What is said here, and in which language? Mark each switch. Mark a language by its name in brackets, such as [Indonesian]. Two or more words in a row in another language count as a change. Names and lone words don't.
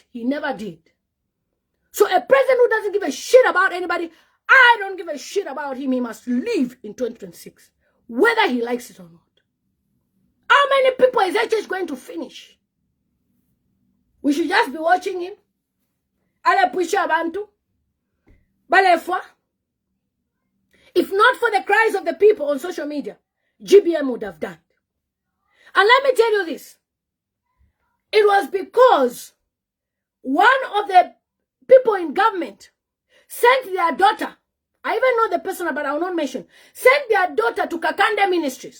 [English] He never did. So a president who doesn't give a shit about anybody, I don't give a shit about him. He must leave in 2026. Whether he likes it or not. How many people is HH going to finish? We should just be watching him. [Bemba] Ale pusha abantu. Balefwa. [English] If not for the cries of the people on social media, GBM would have died. And let me tell you this. It was because one of the people in government sent their daughter, I even know the person, but I will not mention, sent their daughter to Kakande Ministries.